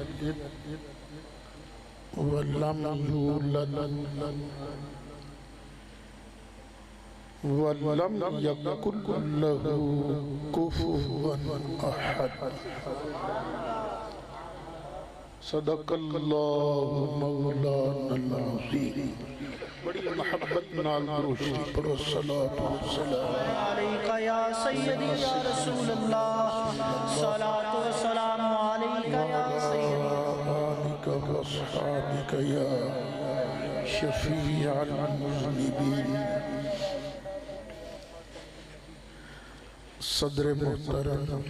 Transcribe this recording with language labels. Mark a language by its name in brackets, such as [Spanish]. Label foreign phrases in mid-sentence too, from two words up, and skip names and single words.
[Arabic] ولم يولد ولم يكن له كفوا أحد صدق الله مولانا العظيم [Punjabi] بڑی محبت نال درشی پڑھو [Arabic] صلاة والسلام علیکہ یا سیدی یا رسول اللہ صلاة والسلام علیکہ یا سیدی آلک واصحابک یا شفیع المذنبین [Urdu] صدر محترم